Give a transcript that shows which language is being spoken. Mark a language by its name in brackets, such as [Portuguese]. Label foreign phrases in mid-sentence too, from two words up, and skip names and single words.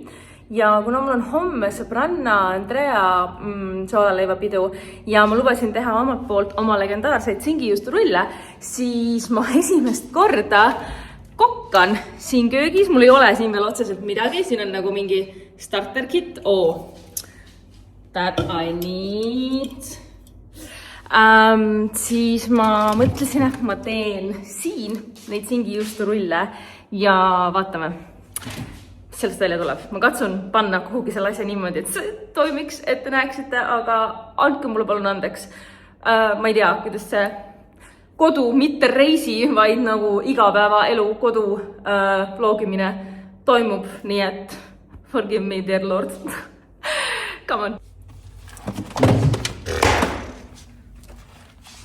[Estonian] Ja kuna mul on homme sõbranna Andrea soolaleivapidu ja ma lubasin teha omalt poolt oma legendaarseid singijuusturulle, siis ma esimest korda kokkan siin köögis. Mul ei ole siin veel otseselt midagi, siin on nagu mingi [English] starter kit. Oh, that I need. [Estonian] Siis ma mõtlesin, et ma teen siin neid singijuusturulle ja vaatame. Sellest välja tuleb. Ma katsun panna kuhugi selle asja niimoodi, et see toimiks, et te näeksite, aga andke mulle palun andeks. Ma ei tea, kuidas see kodu, mitte reisi, vaid nagu igapäevaelu kodu vlogimine toimub. Nii et [English] forgive me, dear Lord. Come on.